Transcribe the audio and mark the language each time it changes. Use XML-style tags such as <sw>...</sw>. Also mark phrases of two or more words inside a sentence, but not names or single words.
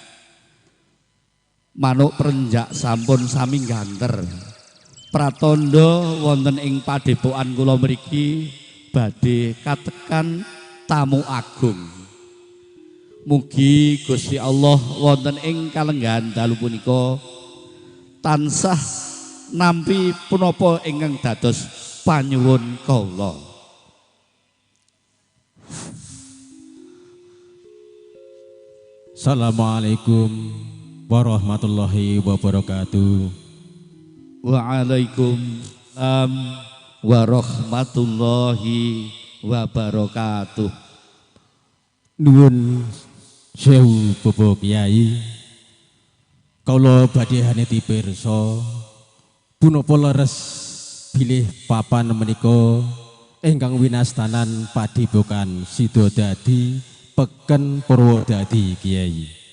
<jv>manuk perenjak sampun sami ganter pratandha wonten ing padepokan kula mriki badhe katekan tamu agung. Mugi Gusti Allah wonten ing kalenggahan dalu punika tansah nampi punapa ingkang dados panyuwun kula.</jv> <ar>السلام عليكم ورحمة الله وبركاته. وعليكم السلام ورحمة الله وبركاته.</ar> <jv>Nuwun sewu Bapak Kyai. Kula badhe haneti pirsa punapa leres bilih papan menika ingkang winastanan Padepokan Sidodadi Peken Purwodadi Kyai.</jv>